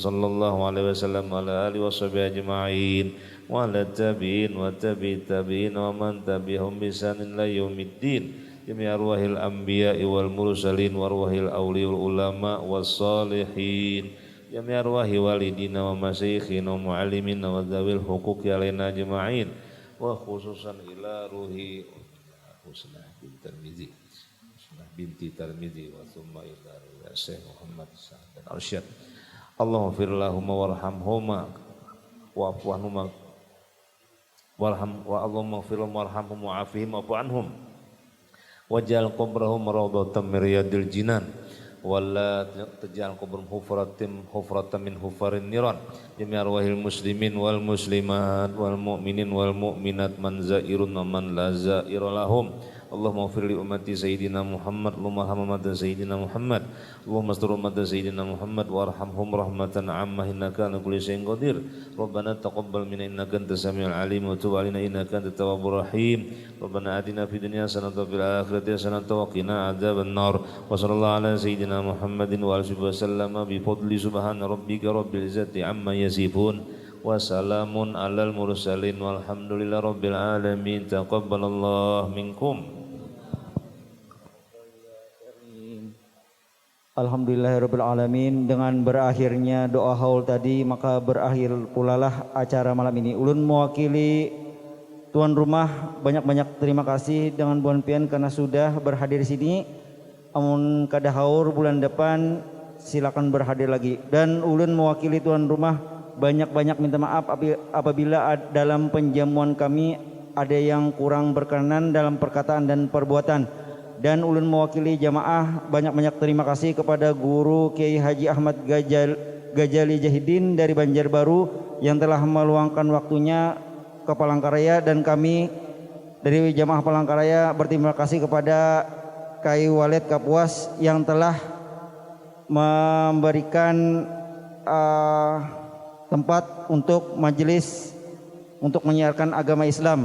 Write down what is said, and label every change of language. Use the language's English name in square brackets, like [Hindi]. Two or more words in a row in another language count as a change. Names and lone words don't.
[Arabic] صلى الله عليه وسلم وعلى آله وصحبه أجمعين وعلى التابعين والتابعي التابعين ومن تبعهم بإحسان إلى يوم الدين جميع أرواح الأنبياء والمرسلين وأرواح الأولياء والعلماء والصالحين جميع أرواح والدينا ومشايخنا ومعلمين وذوي الحقوق علينا أجمعين وخصوصا إلى روح حسنى بنت ترمذي binti Tirmidzi وثم إلى Syekh Muhammad Sa'ad dan Arsyad. اللهم اغفر لهما وارحمهما واعف عنهما اللهم اغفر لهم وارحمهم وعافهم واعف عنهم واجعل قبرهم روضة من رياض الجنان ولا تجعل قبرهم حفرة من حفر النيران جميع أرواح المسلمين والمسلمات والمؤمنين والمؤمنات من زائر ومن لا زائر لهم. اللهم اغفر لأمة سيدنا محمد اللهم ارحم أمة سيدنا محمد اللهم استر أمة سيدنا محمد وارحمهم رحمة عامة إنك على كل شيء قدير ربنا تقبل منا إنك أنت السميع العليم وتب علينا إنك أنت التواب الرحيم ربنا آتنا في الدنيا حسنة وفي الآخرة حسنة وقنا عذاب النار وصلى الله على سيدنا محمد وآله وسلم بفضل سبحان ربك رب العزة عما يصفون وسلام على المرسلين والحمد لله رب العالمين تقبل الله منكم. الحمد لله رب العالمين. [Indonesian] Dengan berakhirnya doa haul tadi maka berakhir pulalah acara malam ini. Ulun mewakili tuan rumah banyak-banyak terima kasih dengan [Banjar] Buan Pian [Indonesian] karena sudah berhadir di sini. [Banjar] Amun kada haur [Indonesian] bulan depan silakan berhadir lagi. Dan ulun mewakili tuan rumah banyak-banyak minta maaf apabila dalam penjamuan kami ada yang kurang berkenan dalam perkataan dan perbuatan. Dan ulun mewakili jamaah banyak-banyak terima kasih kepada guru Kiai Haji Ahmad Gajali Jahidin dari Banjarbaru yang telah meluangkan waktunya ke Palangkaraya, dan kami dari jamaah Palangkaraya berterima kasih kepada Kai Walid Kapuas yang telah memberikan tempat untuk majelis untuk menyiarkan agama Islam.